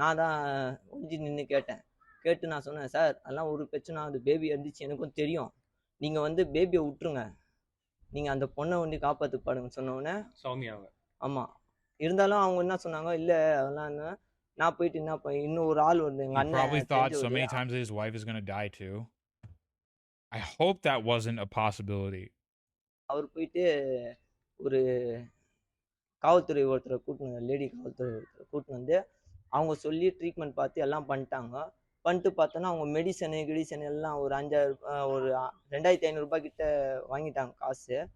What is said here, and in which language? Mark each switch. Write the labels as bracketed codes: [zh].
[ta] நான் தான் ஒழிஞ்சு நின்று கேட்டு நான் சொன்னேன், சார் அதெல்லாம் ஒரு பிரச்சனை, அது பேபி இறந்துச்சு எனக்கும் தெரியும், நீங்க வந்து பேபியை விட்டுருங்க, நீங்க அந்த பொண்ணை வந்து காப்பாத்து பாடுங்க சொன்னோடனே சௌமியாவை. ஆமா, இருந்தாலும் அவங்க என்ன சொன்னாங்க, இல்ல அதெல்லாம் என்ன, நான் போயிட்டு என்ன இன்னும் ஒரு ஆள் வந்து எங்க அண்ணன் [en] probably thought so many times that his wife is going to die too. I hope that wasn't a possibility. [ta] அவர் போயிட்டு ஒரு காவல்துறை ஒருத்தரை லேடி காவல்துறை ஒருத்தரை கூட்டின்னு வந்து அவங்க சொல்லி ட்ரீட்மெண்ட் பார்த்து எல்லாம் பண்ணிட்டு பார்த்தோன்னா அவங்க மெடிசன் எல்லாம் ஒரு 5000 ஒரு 2500 ரூபாய் கிட்ட வாங்கிட்டாங்க காசு.